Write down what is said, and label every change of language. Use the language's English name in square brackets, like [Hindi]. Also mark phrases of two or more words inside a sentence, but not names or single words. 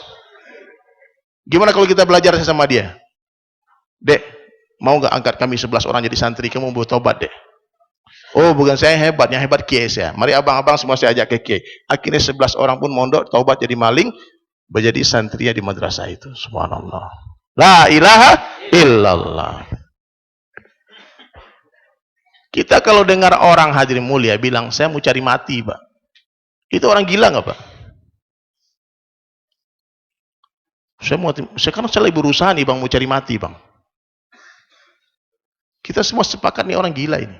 [Indonesian] Gimana kalau kita belajar sama dia? Dek, mau gak angkat kami 11 orang jadi santri, kamu mau tobat dek? Oh bukan saya hebat, yang hebat kiai saya. Mari abang-abang semua saya ajak ke kiai. Akhirnya 11 orang pun mondok, taubat jadi maling, menjadi santri di madrasah itu. [Arabic] سبحان الله. لا إله إلا الله. [Indonesian] Kita kalau dengar orang hadirin mulia bilang, saya mau cari mati pak. Itu orang gila gak pak? Sekarang saya lagi berusaha nih bang, mau cari mati bang. Kita semua sepakat nih orang gila ini.